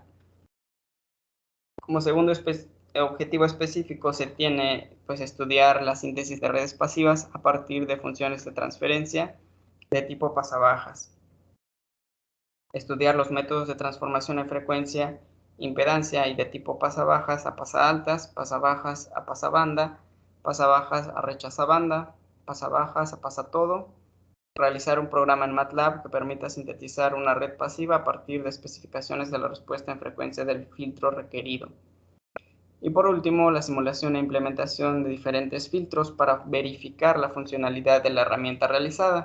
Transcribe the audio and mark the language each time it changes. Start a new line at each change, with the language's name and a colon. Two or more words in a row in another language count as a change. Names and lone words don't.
Spanish: Como segundo objetivo específico se tiene pues estudiar la síntesis de redes pasivas a partir de funciones de transferencia de tipo pasabajas. Estudiar los métodos de transformación en frecuencia, impedancia y de tipo pasabajas a pasaaltas, pasabajas a pasabanda, pasabajas a rechazabanda, pasabajas a pasatodo. Realizar un programa en MATLAB que permita sintetizar una red pasiva a partir de especificaciones de la respuesta en frecuencia del filtro requerido. Y por último, la simulación e implementación de diferentes filtros para verificar la funcionalidad de la herramienta realizada.